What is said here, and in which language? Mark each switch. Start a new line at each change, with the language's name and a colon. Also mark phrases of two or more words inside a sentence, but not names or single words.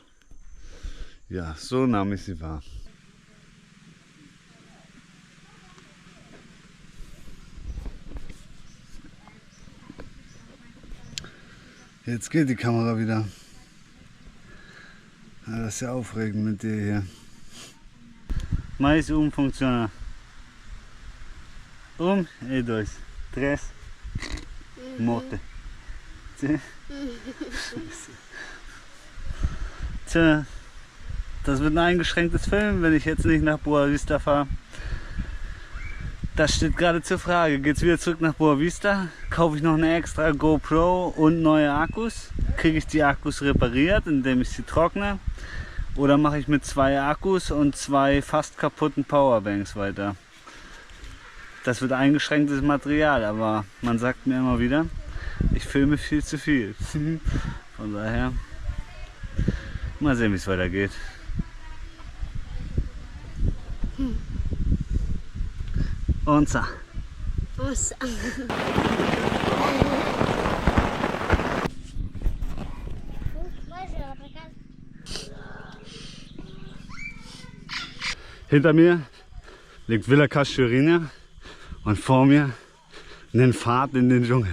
German: Ja, so nahm ich sie wahr. Jetzt geht die Kamera wieder. Ja, das ist ja aufregend mit dir hier.
Portuguese: Mais funciona. E dois, três, morte.
German: Tja, das wird ein eingeschränktes Film, wenn ich jetzt nicht nach Boa Vista fahre. Das steht gerade zur Frage. Geht's wieder zurück nach Boa Vista? Kaufe ich noch eine extra GoPro und neue Akkus? Kriege ich die Akkus repariert, indem ich sie trockne? Oder mache ich mit 2 Akkus und 2 fast kaputten Powerbanks weiter? Das wird eingeschränktes Material, aber man sagt mir immer wieder, ich filme viel zu viel. Von daher, mal sehen, wie es weitergeht.
Portuguese: Onça. Nossa.
German: Hinter mir liegt Villa Cachoeirinha und vor mir eine Fahrt in den Dschungel.